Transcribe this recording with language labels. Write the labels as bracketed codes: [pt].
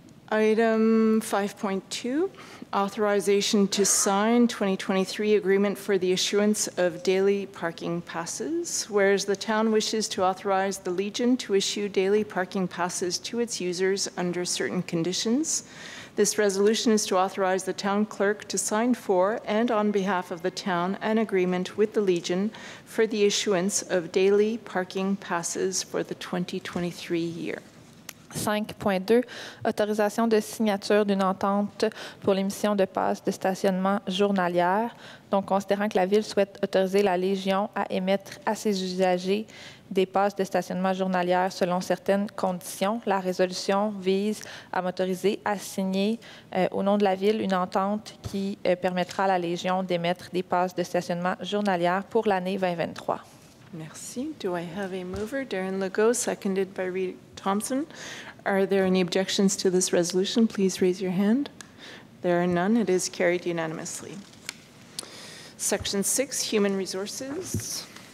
[en] Item 5.2, authorization to sign 2023 agreement for the issuance of daily parking passes, whereas the town wishes to authorize the Legion to issue daily parking passes to its users under certain conditions. This resolution is to authorize the town clerk to sign for and on behalf of the town an agreement with the Legion for the issuance of daily parking passes for the 2023 year. [fr] 5.2, autorisation de signature d'une entente pour l'émission de passes de stationnement journalière. Donc, considérant que la Ville souhaite autoriser la Légion à émettre à ses usagers des passes de stationnement journalières selon certaines conditions, la résolution vise à m'autoriser à signer au nom de la Ville une entente qui permettra à la Légion d'émettre des passes de stationnement journalières pour l'année 2023. Merci. [en] Do I have a mover? Darren Legault, seconded by Reed Thompson. Are there any objections to this resolution? Please raise your hand. There are none. It is carried unanimously. Section 6, Human Resources.